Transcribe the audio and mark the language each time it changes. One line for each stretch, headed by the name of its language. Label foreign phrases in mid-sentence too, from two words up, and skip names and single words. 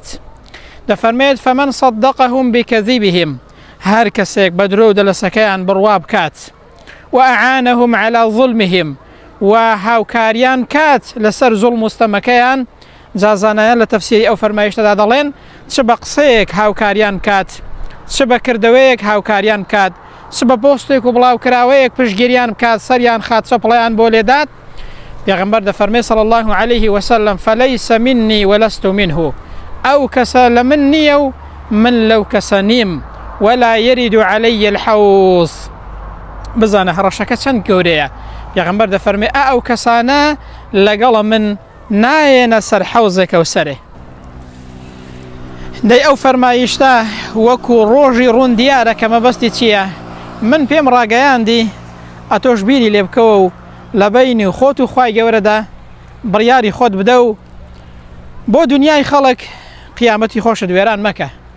Central Kurdish: دەفەرمێت
Arabic: فەمەن صەدەقەهم بکەذیبهم،
Central Kurdish: هەر کەسێک بە درۆ و دەلەسەکەیان بڕوا بکات و
Arabic: ئەعانەهم عەلا ظولمهم
Central Kurdish: و هاوکاریان کات لەسەر زوڵم و ستەمەکەیان. جازانایان لە تەفسیری ئەو فەرمایشتەدا دەڵێن چ بە قسەیەک هاوکاریان کات، چ بە کردەوەیەک هاوکاریان کات، چ بە پۆستێک و بڵاوکراوەیەک پشتگیریان بکات، سەریان خات، چەپڵیان بۆ لێدات. پێغەمبەر دەفەرمێ
Arabic: صلی الله عليه وسلم فليس مني ولست منه،
Central Kurdish: ئەو کەسە لە من نییە و من لەو کەسە نیم،
Arabic: ولا يرد علي الحوض.
Central Kurdish: بزانە هەڕەشەکە چەند گەورەیە. پێغەمبەر دەفەرمێ ئەو کەسانە لەگەڵە من نایێنە سەر حەوزێک کەوسەرێ. دەی ئەو فەرمایشتە وەکو ڕۆژی ڕوون دیارە کە مەبەستی چییە؟ من پێم ڕاگەیاندی ئەتۆش بیری لێ بکەوە و لە بەینی خۆت و خوای گەورەدا بڕیاری خۆت بدە و بۆ دنیای خەڵک قیامەتی خۆشت وێران مەکە.